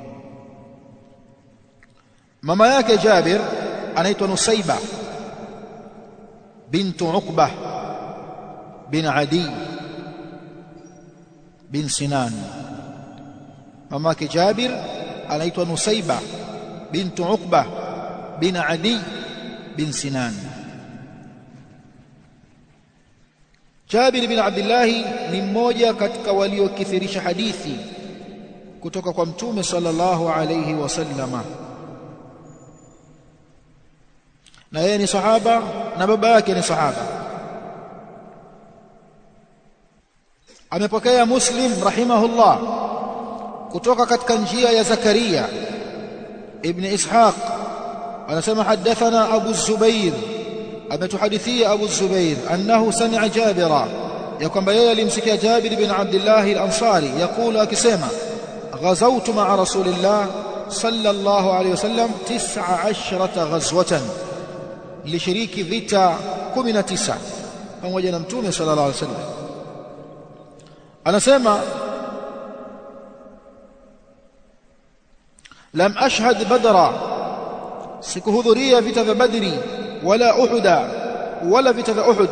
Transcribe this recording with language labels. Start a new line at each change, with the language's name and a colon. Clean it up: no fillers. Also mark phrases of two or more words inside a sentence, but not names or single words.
Swahili: Mama yake Jabir anaitwa Nusayba bintu Uqbah bin Adi bin Sinan. Mama yake Jabir anaitwa Nusayba bintu Uqbah bin Adi bin Sinan. Jabir bin Abdullah ni mmoja katika waliokithirisha hadithi kutoka kwa Mtume
Arabic: صلى الله عليه وسلم,
Swahili: na yeye ni sahaba na baba yake ni sahaba. Amepokea Muslim rahimahullah kutoka katika njia ya Zakaria ibn Ishaq, anasema
Arabic: حدثنا أبو الزبير,
Swahili: ametuhadithia Abu Zubair
Arabic: أنه سمع جابرا,
Swahili: ya kwamba yeye alimsikia Jabir bin Abdullah al-Ansari yakulu, akisema
Arabic: غزوت مع رسول الله صلى الله عليه وسلم 19 غزوة,
Swahili: nilishiriki vita 19 pamoja na Mtume
Arabic: صلى الله عليه وسلم.
Swahili: Anasema
Arabic: لم أشهد بدرا,
Swahili: sikuhudhuria vita vya Badri wala Uhuda wala vita vya Uhud.